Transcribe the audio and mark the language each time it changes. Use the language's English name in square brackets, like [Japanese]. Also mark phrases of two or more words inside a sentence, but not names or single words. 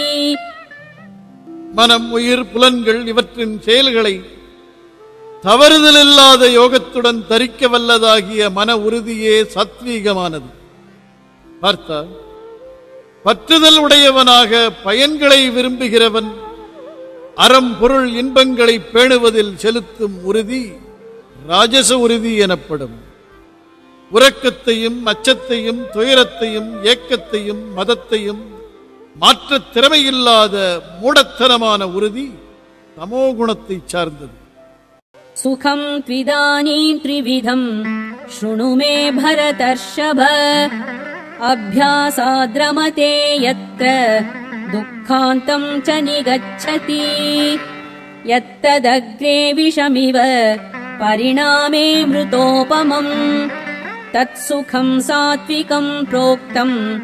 [Tamil] மனம், உயிர், புலன்கள் இவற்றின் செயல்களை தவறுதலில்லாத யோகத்துடன் தரிக்க வல்லதாகிய மன உறுதியே சாத்வீகமானது. பார்த்தால் பற்றுதல் உடையவனாக பயன்களை விரும்புகிறவன் அறம் பொருள் இன்பங்களை பேணுவதில் செலுத்தும் உறுதி ராஜச உறுதி எனப்படும். உறக்கத்தையும் அச்சத்தையும் துயரத்தையும் ஏக்கத்தையும் மதத்தையும் மாற்றத் திறமையில்லாத மூடத்தனமான உறுதி தமோகுணத்தை சார்ந்தது. [Sanskrit] सुखम् त्विदानीम् त्रिविधम् शृणु मे भरतर्षभ अभ्यासाद्रमते यत्र दुःखान्तम् च निगच्छति यत्तदग्रे विषमिव परिणामे मृतोपमम् तत्सुखम् सात्विकम् प्रोक्तम्